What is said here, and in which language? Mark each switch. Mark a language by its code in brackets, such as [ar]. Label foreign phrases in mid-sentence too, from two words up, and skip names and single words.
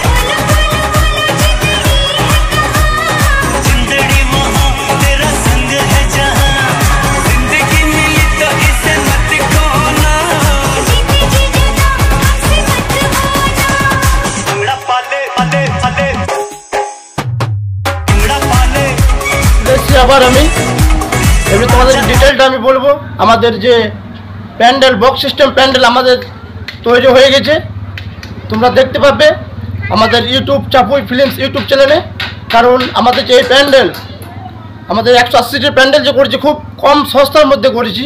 [hi] जिंदड़ी वहाँ तेरा संग है जहाँ जिंदगी मिली तो इसे मत खोना [pa] भंगड़ा पाले पाले पाले भंगड़ा पाले [bn] দেখছি আবার আমি এবার তোমাদের ডিটেলটা আমি বলবো। আমাদের যে [en] pandal box system pandal [bn] আমাদের তৈরি হয়ে গেছে, তোমরা দেখতে পাবে আমাদের ইউটিউব চাপুই ফিল্মস ইউটিউব চ্যানেলে। কারণ আমাদের যে এই প্যান্ডেল আমাদের 180-টির প্যান্ডেল যে করেছি খুব কম সস্তার মধ্যে করেছি।